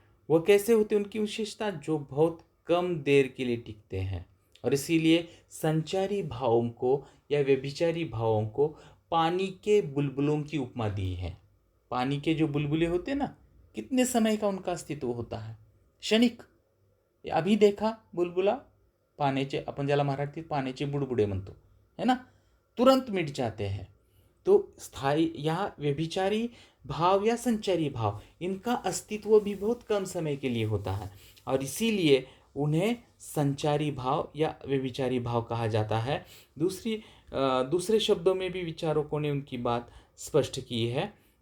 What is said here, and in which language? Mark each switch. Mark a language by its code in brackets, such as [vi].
[hi] वो कैसे होते हैं, उनकी विशेषता, जो बहुत कम देर के लिए टिकते हैं, और इसीलिए संचारी भावों को या व्यभिचारी भावों को पानी के बुलबुलों की उपमा दी है। पानी के जो बुलबुले होते हैं ना, कितने समय का उनका अस्तित्व होता है, क्षणिक। अभी देखा बुलबुला, [mr] पाण्याचे, आपण ज्याला मराठीत पाण्याचे बुडबुडे म्हणतो, [hi] है ना, तुरंत मिट जाते हैं। तो स्थायी या व्यभिचारी भाव या संचारी भाव, इनका अस्तित्व भी बहुत कम समय के लिए होता है, और इसीलिए उन्हें संचारी भाव या व्यभिचारी भाव कहा जाता है। दूसरे शब्दों में भी विचारकों ने उनकी बात स्पष्ट की है।